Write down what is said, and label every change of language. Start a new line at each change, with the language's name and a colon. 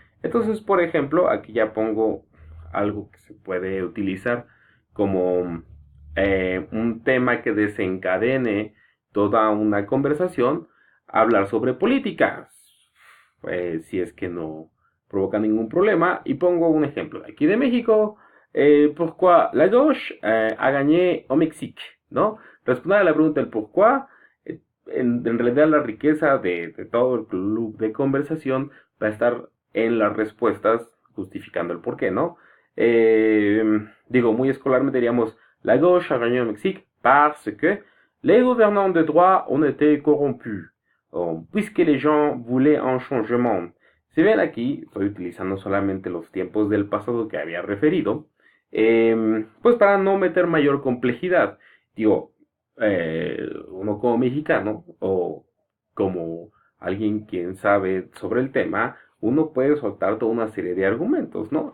Spanish: Entonces, por ejemplo, aquí ya pongo algo que se puede utilizar como un tema que desencadene toda una conversación, hablar sobre política, si es que no provoca ningún problema. Y pongo un ejemplo de aquí de México.
French: Pourquoi la gauche a gagné au Mexique,
Spanish: ¿no? Responder a la pregunta del
French: pourquoi,
Spanish: en realidad la riqueza de todo el club de conversación va a estar en las respuestas justificando el por qué, ¿no? Digo, muy escolarmente diríamos,
French: la gauche a gagné au Mexique parce que les gouvernants de droit ont été corrompus, puisque les gens voulaient un changement.
Spanish: Si ven aquí, estoy utilizando solamente los tiempos del pasado que había referido, pues para no meter mayor complejidad. Digo, uno como mexicano o como alguien quien sabe sobre el tema, uno puede soltar toda una serie de argumentos, ¿no?